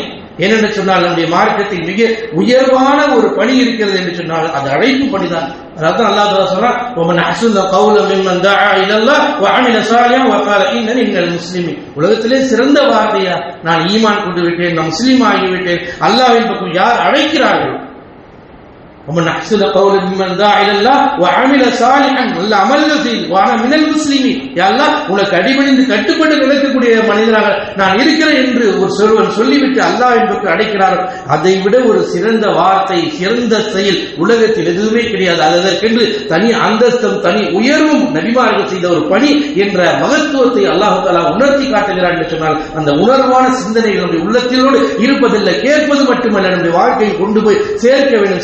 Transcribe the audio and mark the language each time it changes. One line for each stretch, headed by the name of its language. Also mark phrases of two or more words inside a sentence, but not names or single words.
Tamil: ஏனென்று சொன்னால் நம்முடைய மார்க்கத்தில் மிக உயர்வான ஒரு பணி இருக்கிறது என்று சொன்னால் அது அழைப்பு பணிதான். அதான் அல்லாஹ் தஆலா சொல்றான்,
Arabic: ومن أحسن قولا ممن دعا إلى الله وعمل صالحا وقال إنني من المسلمين.
Tamil: உலகத்திலே சிறந்த வார்த்தையா, நான் ஈமான் கொண்டு விட்டேன், நான் முஸ்லிம் ஆகிவிட்டேன், அல்லாஹ்வின் பக்கம் யார் அழைக்கிறார்கள்,
Arabic: ومن احسن قولا ممن دعا الى الله وعمل صالحا ولا عمل فيه وانا من المسلمين.
Tamil: யா அல்லாஹ், உனக்கு அடிபணிந்து கட்டுப்பட்டு நடக்கக்கூடிய மனிதனாக நான் இருக்கிறேன் என்று ஒரு சொல்வன் சொல்லிவிட்டு அல்லாஹ் என்பதற்கு அழைக்கிறார். அதை விட ஒரு சிறந்த வார்த்தை, சிறந்த செயல் உலகத்தில் எதுவுமே கிடையாது. அதற்கென்று தனி அந்தஸ்தும் தனி உயர்வும் நபிமார்கள் செய்த ஒரு பணி என்ற மகத்துவத்தை அல்லாஹ் தஆலா உணர்த்தி காட்டுகிறார் என்று சொன்னால் அந்த உணர்வான சிந்தனைகள் நம்முடைய உள்ளத்திலோடு இருப்பதில்லை, கேட்பது மட்டுமல்ல, நம்முடைய வாழ்க்கையை கொண்டு போய் சேர்க்க வேண்டும்.